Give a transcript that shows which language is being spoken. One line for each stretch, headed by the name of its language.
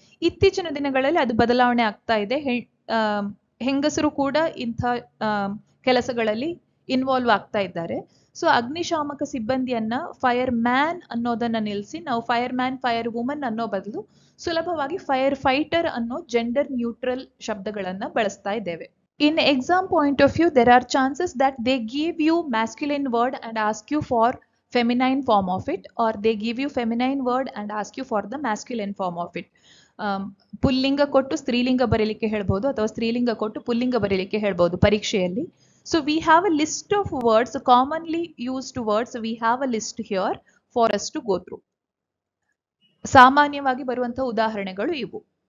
Kannada: ಇತ್ತೀಚಿನ ದಿನಗಳಲ್ಲಿ ಅದು ಬದಲಾವಣೆ ಆಗ್ತಾ ಇದೆ. ಹೆಂಗಸರು ಕೂಡ ಇಂಥ ಕೆಲಸಗಳಲ್ಲಿ ಇನ್ವಾಲ್ವ್ ಆಗ್ತಾ ಇದ್ದಾರೆ. ಸೊ ಅಗ್ನಿಶಾಮಕ ಸಿಬ್ಬಂದಿಯನ್ನ ಫೈರ್ ಮ್ಯಾನ್ ಅನ್ನೋದನ್ನ ನಿಲ್ಲಿಸಿ ನಾವು ಫೈರ್ ಮ್ಯಾನ್, ಫೈರ್ ವುಮನ್ ಅನ್ನೋ ಬದಲು ಸುಲಭವಾಗಿ ಫೈರ್ ಫೈಟರ್ ಅನ್ನೋ ಜೆಂಡರ್ ನ್ಯೂಟ್ರಲ್ ಶಬ್ದಗಳನ್ನ ಬಳಸ್ತಾ ಇದ್ದೇವೆ.
English: In exam point of view, there are chances that they give you masculine word and ask you for feminine form of it, or they give you feminine word and ask you for the masculine form of it.
Kannada: ಪುಲ್ಲಿಂಗ ಕೊಟ್ಟು ಸ್ತ್ರೀಲಿಂಗ ಬರೀಲಿಕ್ಕೆ ಹೇಳ್ಬೋದು, ಅಥವಾ ಸ್ತ್ರೀಲಿಂಗ ಕೊಟ್ಟು ಪುಲ್ಲಿಂಗ ಬರೀಲಿಕ್ಕೆ ಹೇಳ್ಬೋದು ಪರೀಕ್ಷೆಯಲ್ಲಿ.
English: So we have a list of words, commonly used words. We have a list here for us to go through.
Kannada: ಸಾಮಾನ್ಯವಾಗಿ ಬರುವಂತಹ ಉದಾಹರಣೆಗಳು ಇವು.